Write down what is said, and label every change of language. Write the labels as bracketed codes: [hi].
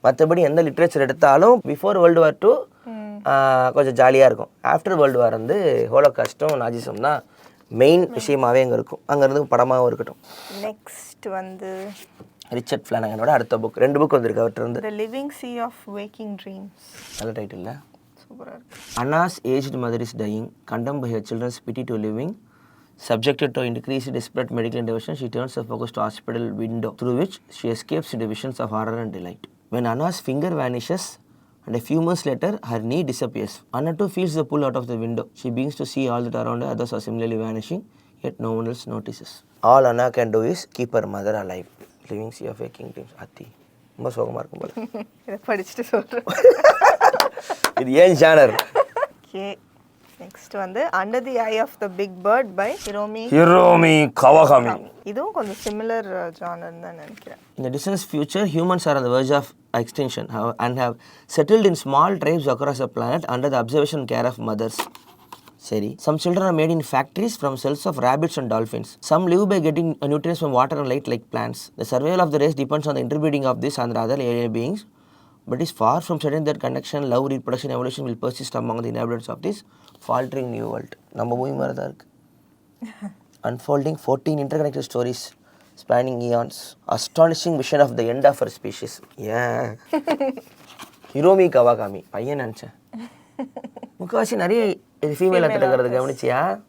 [ta] மற்றபடி எந்த லிட்ரேச்சர் எடுத்தாலும் பிஃபோர் வேர்ல்டு வார் 2 கொஞ்சம் ஜாலியாக இருக்கும். ஆஃப்டர் வேர்ல்டு வார் வந்து ஹோலோகாஸ்ட்டும் நாஜிசம் தான் மெயின் விஷயமாகவே அங்கே இருக்கும். அங்கேருந்து படமாகவும் இருக்கட்டும். நெக்ஸ்ட் வந்து ரிச்சர்ட் ஃப்ளானகனோட அடுத்த புக், 2 புக் வந்திருக்கு அவர்கிட்ட இருந்து. [en] The Living Sea of Waking Dreams. [ta] நல்ல டைட்டில் இல்லை? சூப்பராக இருக்கு. [en] Anna's aged mother is dying, condemned by her children's pity to living. Subjected to increased desperate medical intervention, she turns her focus to hospital window, through which she escapes into visions of horror and delight. When Anna's finger vanishes, and a few months later, her knee disappears. Anna too feels the pull out of the window. She begins to see all that around her, others are similarly vanishing, yet no one else notices. All Anna can do is keep her mother alive. [ta] Living Sea of Waking Dreams. அத்தி ரொம்ப சோகமாக இருக்கும் போல. இதை படிச்சுட்டு சொல்கிறேன். இது ஏன் ஜானர்? ஓகே, நெக்ஸ்ட் வந்து under the I of the big bird by ஹிரோமி கவாகாமி. இதுவும் கொஞ்சம் சிமிலர் ஜானர் தான் நினைக்கிறேன். [en] In the distant future, humans are on the verge of extinction and have settled in small tribes across the planet under the observation and care of mothers. Seri. Some children are made in factories from cells of rabbits and dolphins. Some live by getting nutrients from water and light like plants. The survival of the race depends on the interbreeding of this and other alien beings, but is far from certain that connection, love, reproduction, evolution will persist among the inhabitants of this faltering new world. [ta] நம்ம பூமி மாதிரி தான் இருக்கு. [en] Unfolding 14 interconnected stories spanning eons. Astonishing vision of the end of our species. [ta] Yeah. ஹிரோமி கவாகாமி. பையன் நினச்சேன். முக்கால்வாசி நிறைய இது ஃபீமேல் எடுத்துக்கிறது கவனிச்சியா?